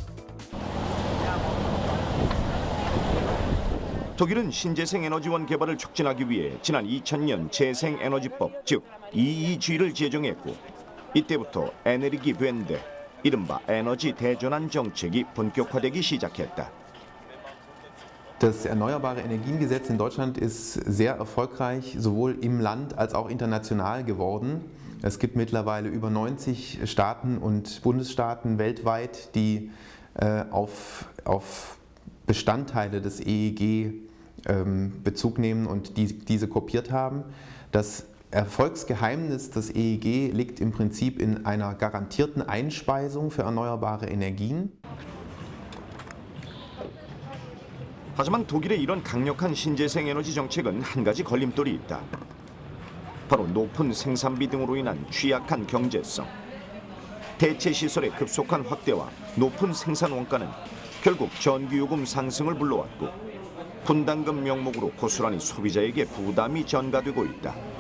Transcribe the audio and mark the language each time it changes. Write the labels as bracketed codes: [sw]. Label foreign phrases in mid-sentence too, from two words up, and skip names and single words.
[ko] 독일은 신재생 에너지원 개발을 촉진하기 위해 지난 2000년 재생에너지법 즉 EEG를 제정했고 이때부터 에너기웬데 이른바 에너지 대전환 정책이 본격화되기 시작했다. [de] Das Erneuerbare Energiengesetz in Deutschland ist sehr erfolgreich, sowohl im Land als auch international geworden. Es gibt mittlerweile über 90 Staaten und Bundesstaaten weltweit, die auf Bestandteile des EEG Bezug nehmen und diese kopiert haben. Das Erfolgsgeheimnis des EEG liegt im Prinzip in einer garantierten Einspeisung für erneuerbare Energien. [ko] 하지만 독일의 이런 강력한 신재생 에너지 정책은 한 가지 걸림돌이 있다. 바로 높은 생산비 등으로 인한 취약한 경제성. 대체 시설의 급속한 확대와 높은 생산 원가는 결국 전기요금 상승을 불러왔고 분담금 명목으로 고스란히 소비자에게 부담이 전가되고 있다.